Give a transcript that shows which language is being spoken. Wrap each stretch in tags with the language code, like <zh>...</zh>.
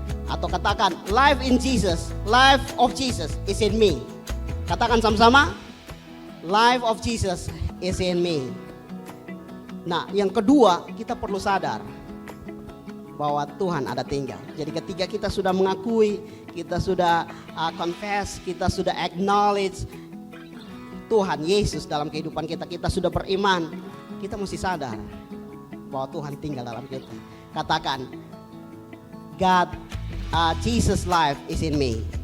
<id>Atau katakan,</id> <en>life in Jesus, life of Jesus is in me.</en> <id>Katakan sama-sama,</id> <en>life of Jesus is in me.</en> <id>Nah, yang kedua, kita perlu sadar bahwa Tuhan ada tinggal. Jadi ketika kita sudah mengakui, kita sudah confess, kita sudah acknowledge Tuhan Yesus dalam kehidupan kita, kita sudah beriman, kita mesti sadar bahwa Tuhan tinggal dalam kita. Katakan,</id> <en>God, Jesus life is in me.</en>